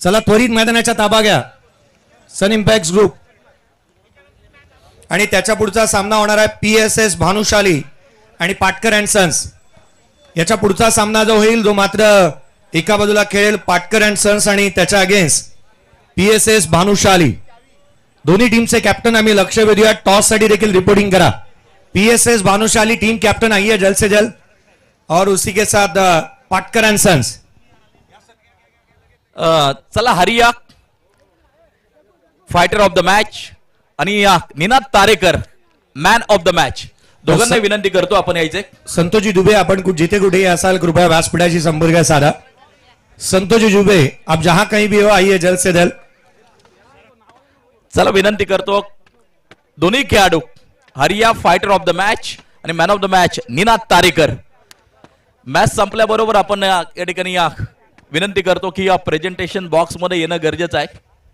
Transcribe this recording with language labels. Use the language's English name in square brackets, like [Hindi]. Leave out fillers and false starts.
[Marathi] चला त्वरित मैदानाचा ताबा घ्या सन इम्पॅक्ट ग्रुप आणि त्याच्या पुढचा सामना होणार आहे PSS भानुशाली आणि पाटकर अँड सन्स। याच्या पुढचा सामना जो होईल जो मात्र एका बाजूला खेळेल पाटकर अँड सन्स आणि त्याच्या अगेन्स्ट PSS भानुशाली। दोन्ही टीमचे कॅप्टन आम्ही लक्ष वेधूया, टॉस साठी देखील रिपोर्टिंग करा। [Hindi] PSS Bhanushali team captain I है जल्द से जल्द और उसी के साथ पाटकर एंड सन्स। [Marathi] चला हरिया फायटर ऑफ द मॅच आणि Ninad Tarekar man of the match. दोघांना विनंती करतो आपण यायचे। संतोषजी दुबे आपण जिथे कुठेही असाल कृपया व्यासपीठाशी संपर्क साधा। [Hindi] संतोषजी दुबे आप जहां कहीं भी हो आइए जल्द से जल्द। [Marathi] चला विनंती करतो दोन्ही खेळाडू हरिया फायटर ऑफ द मॅच आणि man of the match Ninad Tarekar. Match संपल्याबरोबर आपण या ठिकाणी विनंती करतो की या प्रेझेंटेशन बॉक्स मध्ये येणं गरजेचं आहे।